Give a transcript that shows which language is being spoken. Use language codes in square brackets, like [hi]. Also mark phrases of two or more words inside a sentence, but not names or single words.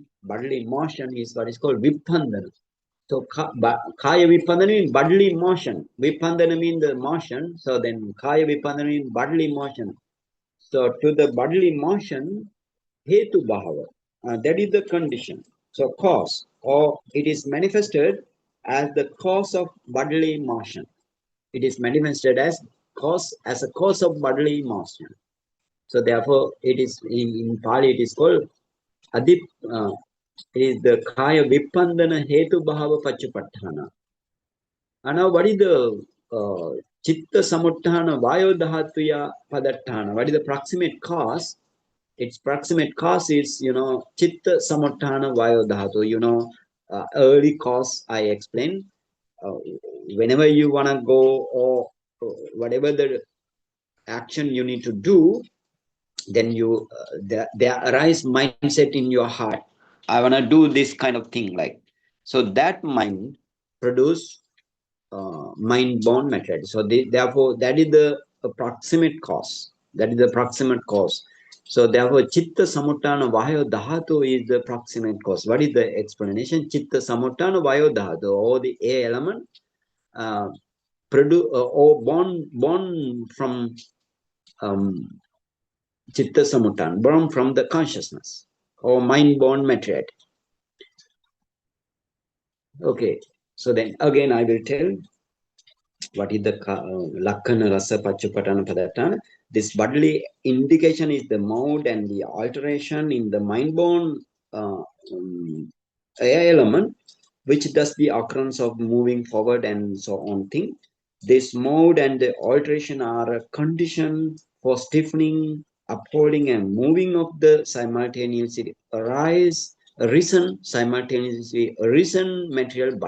[en] Bodily motion is what is called vipandana. So, [pi] kaya vipandana [en] means bodily motion. Vipandana means the motion. So, then [pi] kaya vipandana [en] means bodily motion. So, to the bodily motion, [pi] hetu bhava. [en] That is the condition. So, cause, or it is manifested as the cause of bodily motion. It is manifested as a cause of bodily motion. So therefore, it is in Pali it is called adip. Is the [pi] kaya vipandana hetu bhava pachupattana. [en] And now, what is the [pi] chitta samutthana vayo dhatuya padattana? [en] What is the proximate cause? Its proximate cause is [pi] chitta samutthana vayo dhatu. [en] Early cause I explained. Whenever you want to go or whatever the action you need to do, then you there arise mindset in your heart. I want to do this kind of thing, like so that mind produce mind-born materiality. So therefore, that is the proximate cause. That is the proximate cause. So therefore, [pi] chitta samutthana vayo dhatu [en] is the proximate cause. What is the explanation? [pi] Chitta samutthana vayo dhatu, [en] or the air element, or born from [pi] chitta samutthana, [en] born from the consciousness or mind-born materiality. Okay, so then again I will tell what is the [pi] lakkana rasa pachupattana padattana. [en] This bodily indication is the mode and the alteration in the mind-born element, which does the occurrence of moving forward and so on thing. This mode and the alteration are a condition for stiffening, upholding, and moving of the simultaneously simultaneously arisen material body.